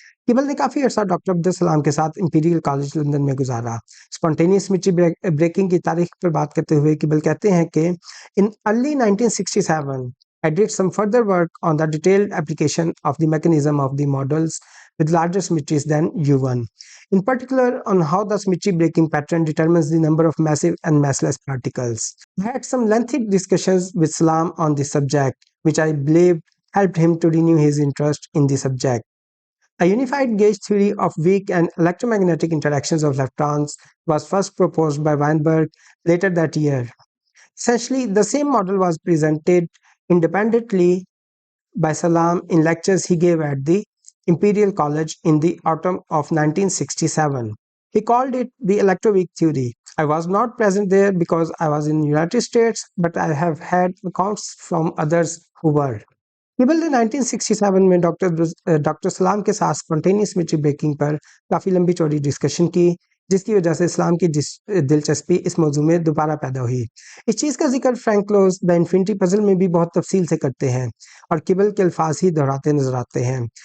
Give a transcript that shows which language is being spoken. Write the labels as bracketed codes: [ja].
[ur] Cable نے کافی عرصہ doctor Abdul Salam کے ساتھ امپیریل کالج لندن میں گزارا۔ اسپونٹینیس سمیٹری بریکنگ کی تاریخ پر بات کرتے ہوئے کیبل کہتے ہیں کہ [en] in early 1967 I did some further work on the detailed application of the mechanism of the models with larger symmetries than U1, in particular on how the symmetry breaking pattern determines the number of massive and massless particles. I had some lengthy discussions with Salam on this subject, which I believe helped him to renew his interest in the subject. A unified gauge theory of weak and electromagnetic interactions of leptons was first proposed by Weinberg later that year. Essentially, the same model was presented independently by Salam in lectures he gave at the Imperial College in the autumn of 1967. He called it the electroweak theory. I was not present there because I was in the United States, but I have had accounts from others who were. [ur] Cable نے 1967 میں doctor سلام کے ساتھ spontaneous symmetry breaking پر کافی لمبی چوڑی discussion کی، جس کی وجہ سے اسلام کی دلچسپی اس موضوع میں دوبارہ پیدا ہوئی۔ اس چیز کا ذکر فرینک کلوز دی انفینٹی پزل میں بھی بہت تفصیل سے کرتے ہیں اور کیبل کے الفاظ ہی دہراتے نظر آتے ہیں۔